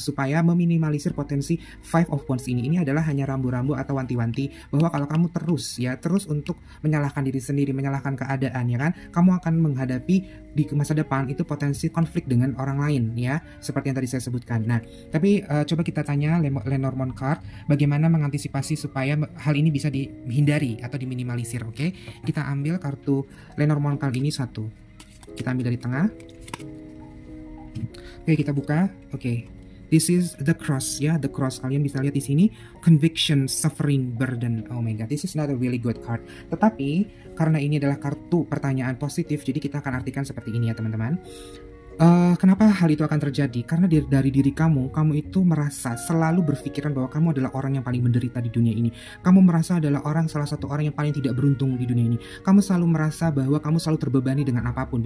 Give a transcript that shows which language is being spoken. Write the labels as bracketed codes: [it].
[id] Supaya meminimalisir potensi Five of Wands ini. Ini adalah hanya rambu-rambu atau wanti-wanti bahwa kalau kamu terus untuk menyalahkan diri sendiri, menyalahkan keadaan ya kan, kamu akan menghadapi di masa depan itu potensi konflik dengan orang lain ya, seperti yang tadi saya sebutkan. Nah, tapi coba kita tanya Lenormand card bagaimana mengantisipasi supaya hal ini bisa dihindari atau diminimalisir. Oke, kita ambil kartu Lenormand card ini satu, kita ambil dari tengah. Oke, kita buka. [en] Oke, this is the cross ya, the cross. [id] Kalian bisa lihat di sini, [en] conviction, suffering, burden. Oh my god, this is not a really good card. [id] Tetapi karena ini adalah kartu pertanyaan positif, jadi kita akan artikan seperti ini ya teman-teman. Kenapa hal itu akan terjadi? Karena dari diri kamu itu merasa selalu berpikiran bahwa kamu adalah orang yang paling menderita di dunia ini. Kamu merasa adalah salah satu orang yang paling tidak beruntung di dunia ini. Kamu selalu merasa bahwa kamu selalu terbebani dengan apapun.